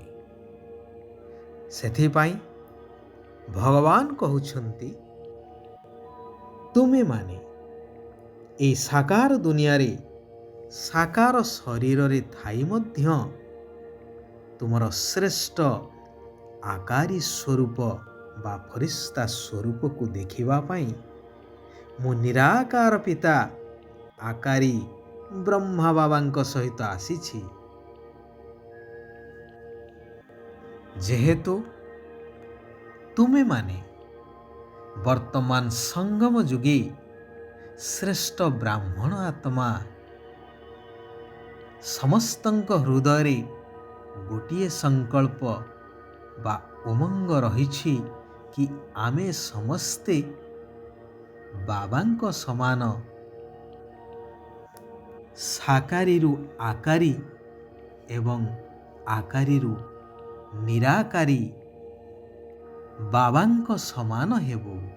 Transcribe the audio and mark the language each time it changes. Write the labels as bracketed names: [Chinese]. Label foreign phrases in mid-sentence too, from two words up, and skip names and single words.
[Odia] ସେଥିପାଇଁ ଭଗବାନ କହୁଛନ୍ତି, ତୁମେ ମାନେ ଏ ସାକାର ଦୁନିଆରେ ସାକାର ଶରୀରରେ ଥାଇ ମଧ୍ୟ ତୁମର ଶ୍ରେଷ୍ଠ ଆକାରୀ ସ୍ୱରୂପ ବା ଫରିସ୍ତା ସ୍ୱରୂପକୁ ଦେଖିବା ପାଇଁ ମୁଁ ନିରାକାର ପିତା ଆକାରୀ ବ୍ରହ୍ମା ବାବାଙ୍କ ସହିତ ଆସିଛି। ଯେହେତୁ ତୁମେ ମାନେ ବର୍ତ୍ତମାନ ସଙ୍ଗମ ଯୁଗେ ଶ୍ରେଷ୍ଠ ବ୍ରାହ୍ମଣ ଆତ୍ମା ସମସ୍ତଙ୍କ ହୃଦୟରେ ଗୋଟିଏ ସଂକଳ୍ପ ବା ଉମଙ୍ଗ ରହିଛି କି ଆମେ ସମସ୍ତେ ବାବାଙ୍କ ସମାନ ସାକାରୀରୁ ଆକାରୀ ଏବଂ ଆକାରୀରୁ ନିରାକାରୀ ବାବାଙ୍କ ସମାନ ହେବୁ।